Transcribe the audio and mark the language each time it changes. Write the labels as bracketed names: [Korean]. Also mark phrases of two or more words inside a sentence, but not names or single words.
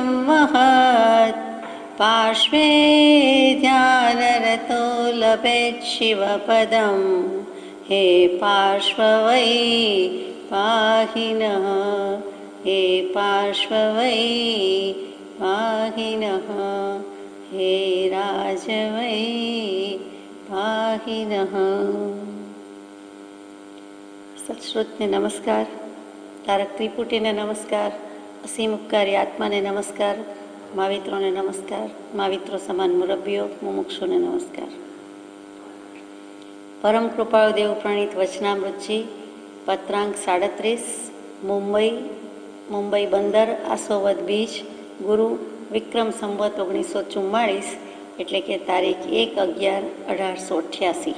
[Sanskrit] महत् पार्श्वे ध्यानरतो लभेत् शिवपदं हे पार्श्व वै पाहि नः हे पार्श्व वै पाहि नः हे राज वै पाहि नः। [Gujarati] સત્શ્રુતને નમસ્કાર, તારક ત્રિપુટીને નમસ્કાર, અસીમ ઉપકારી આત્માને નમસ્કાર, માવિત્રોને નમસ્કાર, માવિત્રો સમાન મુરબ્બીઓ મુમુક્ષુને નમસ્કાર. પરમ કૃપાળુ દેવ પ્રણીત વચનામૃતજી પત્રાંક 37 મુંબઈ બંદર આસોવદ બીજ ગુરુ વિક્રમ સંવત 1944 એટલે કે તારીખ 1/11/1888.